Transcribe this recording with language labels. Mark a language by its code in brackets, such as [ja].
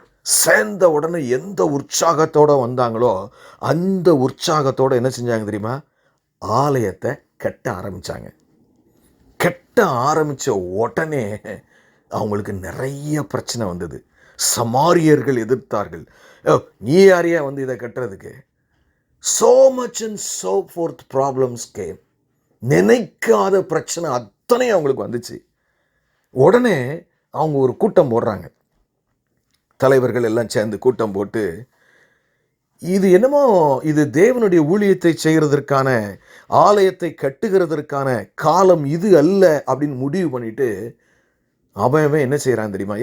[ta] சேர்ந்த உடனே எந்த உற்சாகத்தோடு வந்தாங்களோ அந்த உற்சாகத்தோடு என்ன செஞ்சாங்க தெரியுமா? ஆலயத்தை கட்ட ஆரம்பித்தாங்க. கட்ட ஆரம்பித்த உடனே அவங்களுக்கு நிறைய பிரச்சனை வந்தது. சமாரியர்கள் எதிர்த்தார்கள். நீ யாரையா வந்து இதை கட்டுறதுக்கு? [en] so much and so forth problems came. [ta] நினைக்காத பிரச்சனை அத்தனை அவங்களுக்கு வந்துச்சு. உடனே அவங்க ஒரு கூட்டம் போடுறாங்க. தலைவர்கள் எல்லாம் சேர்ந்து கூட்டம் போட்டு, இது என்னமோ இது தேவனுடைய ஊழியத்தை செய்கிறதற்கான, ஆலயத்தை கட்டுகிறதற்கான காலம் இது அல்ல அப்படின்னு முடிவு பண்ணிட்டு அவன் என்ன செய்கிறான் தெரியுமா?